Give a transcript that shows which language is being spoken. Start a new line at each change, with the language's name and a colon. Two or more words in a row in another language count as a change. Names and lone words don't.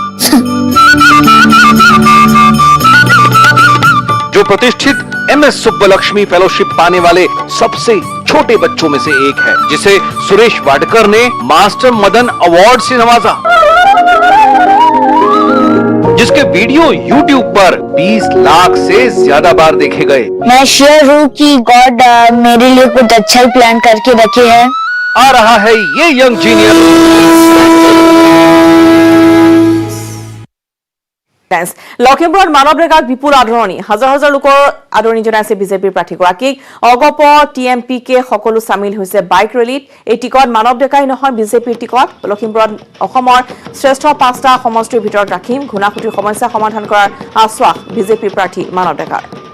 Hindi: जो प्रतिष्ठित MS सुब्बलक्ष्मी फेलोशिप पाने वाले सबसे छोटे बच्चों में से एक है, जिसे सुरेश वाडकर ने मास्टर मदन अवार्ड से नवाजा, जिसके वीडियो YouTube पर 20 लाख से ज्यादा बार देखे गए। मैं श्योर हूँ कि गॉड मेरे लिए कुछ अच्छा ही प्लान करके रखे हैं। आ रहा है ये यंग जीनियस।
Assamese: লখিমপুৰত মানৱ ৰেগাক বিপুল আদৰণি, হাজাৰ হাজাৰ লোকৰ আদৰণি জনাইছে বিজেপিৰ প্ৰাৰ্থীগৰাকীক। অগপ TMPকে সকলো চামিল হৈছে বাইক ৰেলীত। এই টিকট মানৱ ডেকাই নহয়, বিজেপিৰ টিকট। লখিমপুৰত অসমৰ শ্ৰেষ্ঠ 5টা সমষ্টিৰ ভিতৰত ৰাখিম, ঘূণাসুঁতিৰ সমস্যা সমাধান কৰাৰ আশ্বাস বিজেপিৰ প্ৰাৰ্থী মানৱ ডেকাৰ।